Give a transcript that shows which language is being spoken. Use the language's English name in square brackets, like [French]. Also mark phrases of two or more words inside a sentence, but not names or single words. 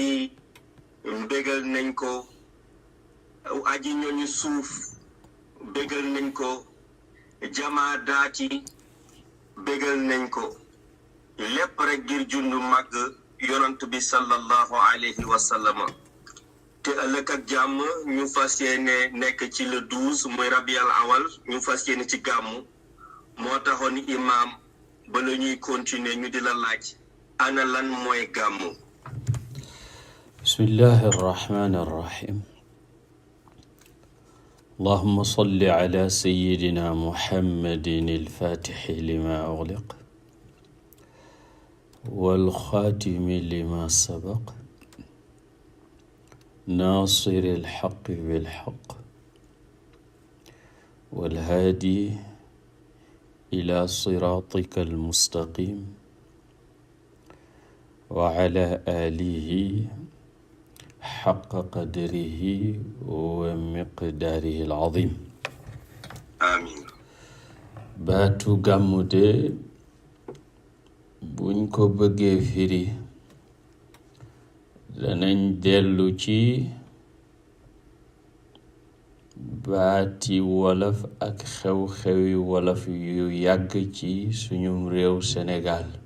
[Wolof] yi mbégal nañ ko aji ñooñu suuf bégal nañ ko jamaa daati bégal nañ ko lépp rek ngir jundu màgg yonant bi [Arabic] صلى الله عليه وسلم [Wolof] te ëllëg ak jàmm ñu fas yéene nekk ci le 12 muy rabial awal ñu fas yéene ci gàmmu moo taxoon imam ba la ñuy continuer ñu di la laaj ana lan mooy gàmmu. [Arabic] بسم الله الرحمن الرحيم اللهم صل على سيدنا محمد الفاتح لما أغلق والخاتم لما سبق ناصر الحق بالحق والهادي إلى صراطك المستقيم وعلى آله حق قدره ومقداره العظيم آمين [Wolof] baatu gàmmu de buñ ko bëggee firi danañ dellu ci baati wolof ak xew-xewi wolof yu yàgg ci suñum réew Sénégal